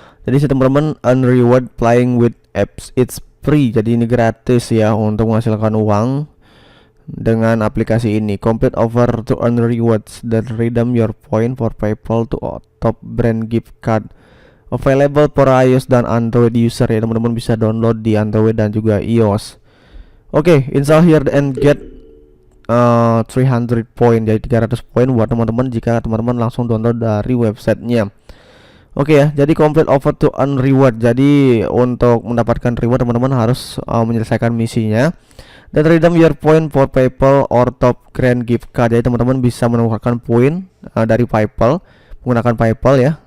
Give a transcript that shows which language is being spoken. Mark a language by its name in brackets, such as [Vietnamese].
[Indonesian] Jadi teman-teman, [English] earn reward playing with apps, it's free. [Indonesian] Jadi ini gratis ya untuk menghasilkan uang dengan aplikasi ini. [English] Complete offer to earn rewards dan redeem your point for PayPal to top brand gift card. Available for iOS [Indonesian] dan Android user ya, teman-teman bisa download di Android dan juga iOS. Oke, [English] install here and get 300 point, [Indonesian] jadi 300 poin buat teman-teman jika teman-teman langsung download dari websitenya. Oke ya, jadi [English] complete offer to earn reward. [Indonesian] Jadi untuk mendapatkan reward teman-teman harus menyelesaikan misinya. Dan [English] redeem your point for PayPal or top grand gift card. [Indonesian] Jadi teman-teman bisa menukarkan poin dari PayPal menggunakan PayPal ya.